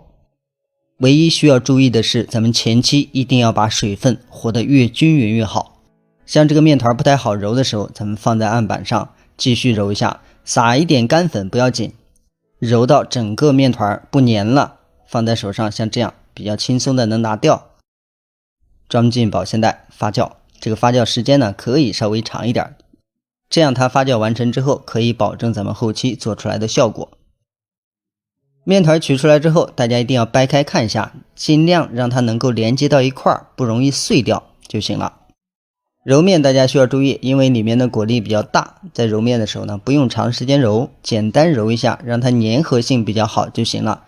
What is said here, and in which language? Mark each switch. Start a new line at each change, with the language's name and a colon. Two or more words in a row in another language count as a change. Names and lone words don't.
Chinese: 唯一需要注意的是，咱們前期一定要把水分和得越均匀越好。像這個面团不太好揉的時候，咱們放在案板上繼續揉一下，撒一點乾粉不要緊，揉到整個面团不粘了，放在手上像這樣比較輕鬆的能拿掉，裝進保鮮袋發酵。這個發酵時間呢可以稍微長一點，這樣它發酵完成之後可以保證咱們後期做出来的效果。面团取出来之后，大家一定要掰開看一下，盡量讓它能夠連接到一塊，不容易碎掉就行了。揉面大家需要注意，因為裡面的果粒比較大，在揉面的時候呢不用長時間揉，簡單揉一下，讓它粘合性比較好就行了。